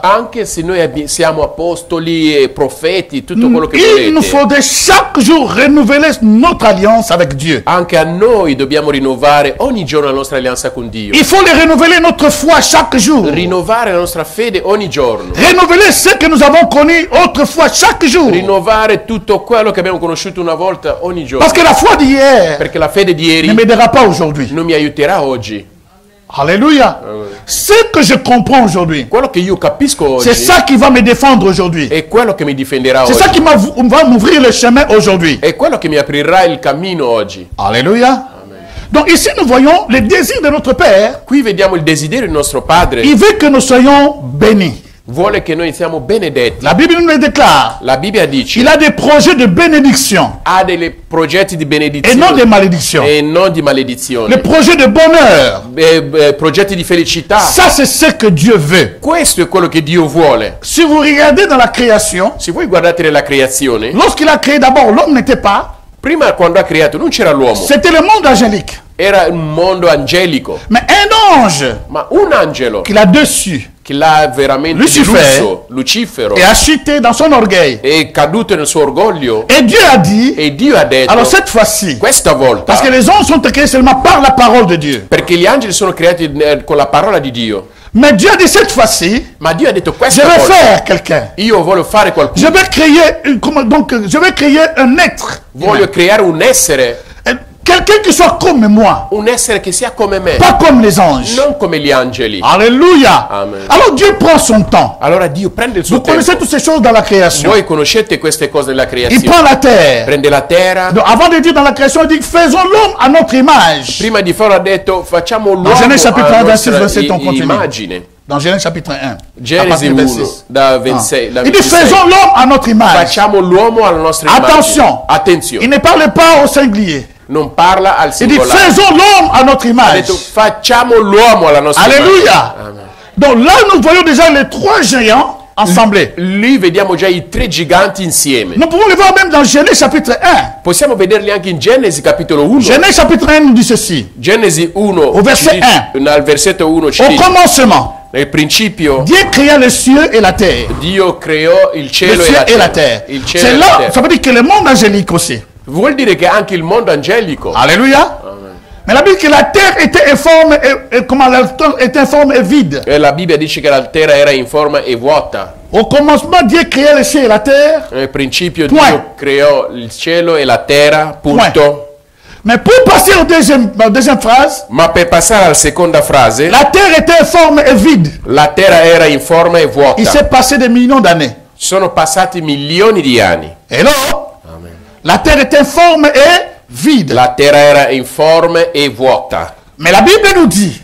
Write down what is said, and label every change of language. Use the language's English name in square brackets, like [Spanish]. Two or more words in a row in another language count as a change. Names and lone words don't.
[Italian] Anche se noi siamo apostoli e profeti, tutto quello che [French] il nous [Italian] volete, [French] faudrait chaque jour renouveler notre alliance avec Dieu. [Italian] anche a noi dobbiamo rinnovare ogni giorno la nostra alleanza con Dio. [French] Il faut les renouveler notre foi chaque jour. [Italian] Rinnovare la nostra fede ogni giorno. [French] Renouveler ce que nous avons connu autrefois chaque jour. [Italian] Rinnovare tutto quello che abbiamo conosciuto una volta ogni giorno. [French] Parce que la foi d'hier [Italian] Perché la fede di [French] ne [Italian] ieri [French] m'aidera pas aujourd'hui. [Italian] non mi aiuterà oggi. [French] Alléluia. Ce que je comprends aujourd'hui, [Italian] Quello che io capisco [French] c'est [Italian] oggi [French] ça qui va me défendre aujourd'hui. [Italian] è quello che mi difenderà [French] C'est ça [Italian] oggi. [French] qui va m'ouvrir le chemin aujourd'hui. [Italian] È quello che mi aprirà il cammino oggi. [French] Alléluia. Donc ici nous voyons le désir de notre Père. [Italian] Qui vediamo il desiderio del nostro Padre. [French] Il veut que nous soyons bénis. [Italian] Vuole che noi siamo benedetti. [French] La Bible nous le déclare. [Italian] La Bibbia dice [French] Il a des projets de bénédiction [Italian] ha dei progetti di [French] et non de [Italian] benedizione [French] malédiction. [Italian] e non di maledizione. [French] Les projets de bonheur. [Italian] Progetti di felicità. [French] Ça, c'est ce que Dieu veut. [Italian] Questo è quello che Dio vuole. [French] Si vous regardez dans la création, [Italian] Se voi guardate nella creazione, [French] lorsqu'il a créé d'abord, l'homme n'était pas. [Italian] prima quando ha creato non c'era l'uomo, [French] C'était le monde angélique. [Italian] era un mondo angelico. [French] Mais un ange [Italian] Ma un angelo [French] qu'il a dessus [Italian] che l'ha veramente [French] Lucifer. [Italian] deluso, Lucifero, [French] et a chuté dans son orgueil. [Italian] è caduto nel suo orgoglio [French] Et Dieu a dit, [Italian] e Dio ha detto, [French] alors cette fois-ci, [Italian] questa volta, [French] parce que les anges sont créés seulement par la parole de Dieu. [Italian] perché gli angeli sono creati con la parola di Dio, [French] Mais Dieu a dit cette fois-ci, [Italian] ma Dio ha detto [French] je [Italian] questa [French] vais [Italian] volta, [French] faire quelqu'un. [Italian] io voglio fare [French] Je [Italian] qualcuno, [French] vais créer, je vais créer un être. [Italian] voglio creare un essere [French] Quelqu'un qui soit comme moi, [Italian] un essere che sia come me, [French] pas comme les anges. [Italian] non come gli angeli. [French] Alléluia. Amen. Alors Dieu prend son temps. [Italian] Allora Dio prende il suo [French] Vous connaissez [Italian] tempo. [French] toutes ces choses dans la création. [Italian] Voi conoscete queste cose nella [French] Il [Italian] creazione. [French] prend la terre. [Italian] Prende la terra. [French] Donc, avant de dire dans la création, il dit faisons l'homme à notre image. [Italian] Prima di farlo ha detto facciamo l'uomo [French] Genèse chapitre 1, [Italian] a [French] verset [Italian] nostra [French] 27, on continue. [Italian] immagine. [French] Dans Genèse chapitre 1. [Italian] Genesi [French] à partir du [Italian] 1, [French] verset 6. [Italian] da 26. da [French] Il dit [Italian] 26. [French] faisons l'homme à notre image. [Italian] Facciamo l'uomo alla nostra immagine. [French] Attention. [Italian] Attenzione. [French] Il ne parle pas au singulier. [Italian] Non parla al [French] Il dit [Italian] singolare. [French] faisons l'homme à notre [Italian] Ha [French] image. [Italian] detto facciamo l'uomo alla nostra [French] Alléluia. [Italian] immagine. [French] Amen. Donc là, nous voyons déjà les 3 géants ensemblés. [Italian] Lì vediamo già i 3 giganti insieme. [French] Nous pouvons les voir même dans Genèse chapitre 1. [Italian] Possiamo vederli anche in Genesi capitolo 1. [French] Genèse chapitre 1 nous dit ceci. [Italian] Genesi 1, [French] Au verset [Italian] ci dice- al versetto 1 ci [French] Au [Italian] dice, [French] commencement, [Italian] nel principio [French] Dieu créa les cieux et la terre. [Italian] Dio creò il [French] Les [Italian] cielo [French] cieux [Italian] e [French] et la [Italian] la [French] terre. [Italian] terra. Il cielo [French] C'est [Italian] e la [French] là, [Italian] terra. [French] ça veut dire que le monde angélique aussi. [Italian] Vuol dire che anche il mondo angelico. [French] Alléluia. Mais la Bible dit que la terre était informe et comment la terre était informe et vide. [Italian] La Bibbia dice che la terra era in forma e vuota. [French] Au commencement, Dieu créa les cieux et la terre. [Italian] Nel principio [French] Point. [Italian] Dio creò il cielo e la terra, punto. [French] Mais pour passer la deuxième phrase, [Italian] Ma per passare alla seconda frase, [French] la terre était informe et vide. [Italian] la terra era in forma e vuota. [French] Il s'est passé des millions d'années. [Italian] Sono passati milioni di anni. [French] Et là, la terre était informe et vide. [Italian] La terra era informe e vuota. [French] Mais la Bible nous dit